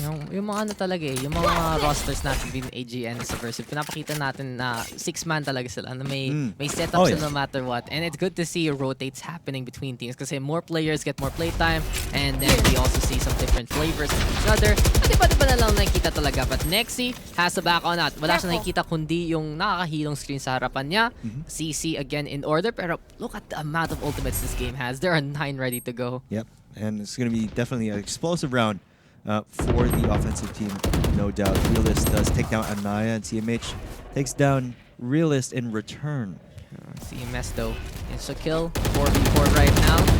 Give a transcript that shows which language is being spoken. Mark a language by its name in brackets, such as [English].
[Filipino] Yung mga talaga yung mga rosters natin [English] between AGN and Subversive, [Filipino] pinapakita natin na 6-man talaga sila, na may setup [English] no matter what. And it's good to see rotates happening between teams kasi more players get more playtime, and then we also see some different flavors of each other. [Filipino] Iba-iba na lang nakikita talaga. [English] But Nexi has a back on that. [Filipino] Wala siya nakikita kundi yung nakakahilong screen sa harapan niya. [English] CC again in order, pero look at the amount of ultimates this game has. There are 9 ready to go. Yep, and it's going to be definitely an explosive round for the offensive team, no doubt. Realist does take down Anaya, and CMH takes down Realist in return. CMS though, it's a kill. 4v4 right now.